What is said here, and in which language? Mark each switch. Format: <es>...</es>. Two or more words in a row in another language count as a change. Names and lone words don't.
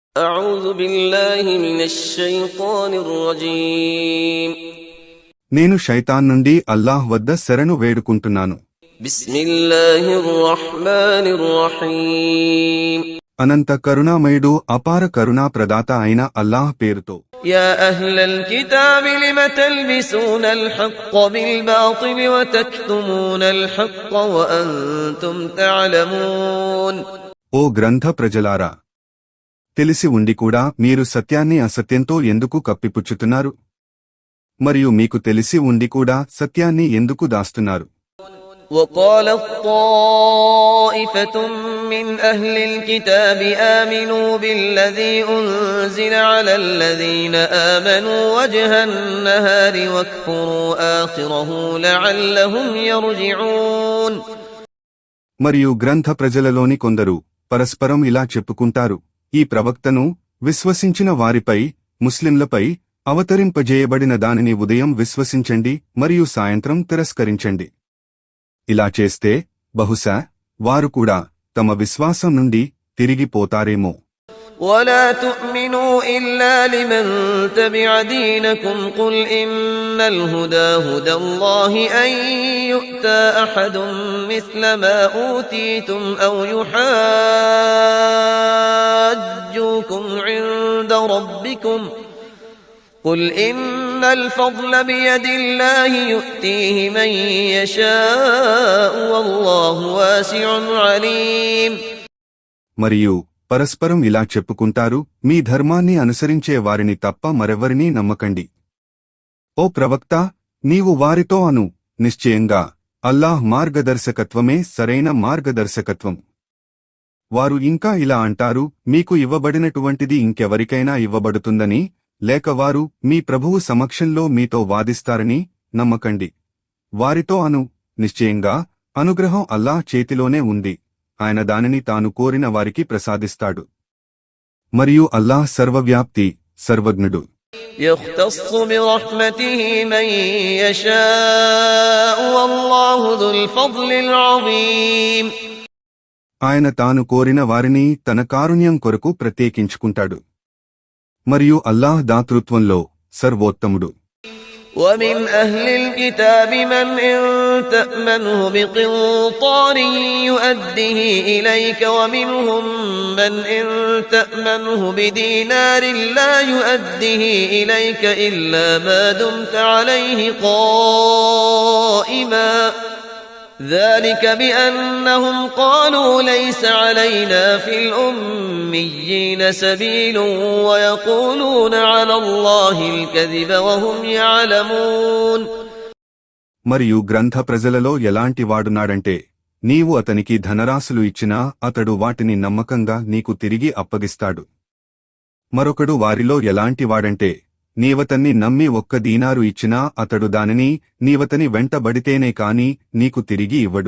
<ar>أعوذ بالله من الشيطان الرجيم</ar> <te>నేను శైతాన్ నుండి అల్లాహ్ వద్ద శరణు వేడుకుంటున్నాను.</te> <ar>بسم الله الرحمن الرحيم</ar> <te>అనంత కరుణామయుడు అపార కరుణా ప్రదాత అయిన అల్లాహ్ పేరుతో.</te> <ar>يا أهل الكتاب لم تلبسون الحق بالباطل وتكتمون الحق وأنتم تعلمون</ar> <te>ఓ గ్రంథ ప్రజలారా, తెలిసి ఉండి కూడా మీరు సత్యాన్ని అసత్యంతో ఎందుకు కప్పిపుచ్చుతున్నారు? మరియు మీకు తెలిసి ఉండి కూడా సత్యాన్ని ఎందుకు దాస్తున్నారు?</te> <ar>وقالت طائفة من أهل الكتاب آمنوا بالذي أنزل على الذين آمنوا وجه النهار واكفروا آخره لعلهم يرجعون.</ar> <te>మరియు గ్రంథ ప్రజలలోని కొందరు పరస్పరం ఇలా చెప్పుకుంటారు, ఈ ప్రవక్తను విశ్వసించిన వారిపై, ముస్లింలపై అవతరింపజేయబడిన దానిని ఉదయం విశ్వసించండి మరియు సాయంత్రం తిరస్కరించండి. ఇలా చేస్తే బహుశా వారు కూడా తమ విశ్వాసం నుండి తిరిగిపోతారేమో.</te> <ar>ولا تؤمنوا إلا لمن تبع دينكم قل إن الهدى هدى الله أن يؤتى أحد مثل ما أوتيتم أو يحاجوكم عند ربكم قل إن الفضل بيد الله يؤتيه من يشاء والله واسع عليم.</ar> <te>మరియు పరస్పరం ఇలా చెప్పుకుంటారు, మీ ధర్మాన్ని అనుసరించే వారిని తప్ప మరెవరినీ నమ్మకండి. ఓ ప్రవక్త, నీవు వారితో అను, నిశ్చయంగా అల్లాహ్ మార్గదర్శకత్వమే సరైన మార్గదర్శకత్వం. వారు ఇంకా ఇలా అంటారు, మీకు ఇవ్వబడినటువంటిది ఇంకెవరికైనా ఇవ్వబడుతుందని, లేక వారు మీ ప్రభువు సమక్షంలో మీతో వాదిస్తారని నమ్మకండి. వారితో అను, నిశ్చయంగా అనుగ్రహం అల్లాహ్ చేతిలోనే ఉంది, ఆయన దానిని తాను కోరిన వారికి ప్రసాదిస్తాడు. మరియు అల్లాహ్ సర్వవ్యాప్తి, సర్వజ్ఞుడు.</te> <ar>يختص برحمته من يشاء والله ذو الفضل العظيم.</ar> <te>ఆయన తాను కోరిన వారిని తన కారుణ్యం కొరకు ప్రత్యేకించుకుంటాడు. మరియు అల్లాహ్ దాతృత్వంలో సర్వోత్తముడు.</te> <ar>ومن أهل الكتاب من إن تأمنه بقنطار يؤده إليك ومنهم من إن تأمنه بدينار لا يؤده إليك إلا ما دمت عليه قائما ذلك بأنهم قالوا ليس علينا في الأميين سبيل ويقولون على الله الكذب وهم يعلمون.</ar> <te>మరియు గ్రంథ ప్రజలలో ఎలాంటి వాడున్నాడంటే, నీవు అతనికి ధనరాశులు ఇచ్చినా అతడు వాటిని నమ్మకంగా నీకు తిరిగి అప్పగిస్తాడు. మరొకడు వారిలో ఎలాంటి వాడంటే, నీవతన్ని నమ్మి 1 దీనారు ఇచ్చినా అతడు దానిని నీవతని వెంటబడితేనే కాని నీకు తిరిగి ఇవ్వడు.</te>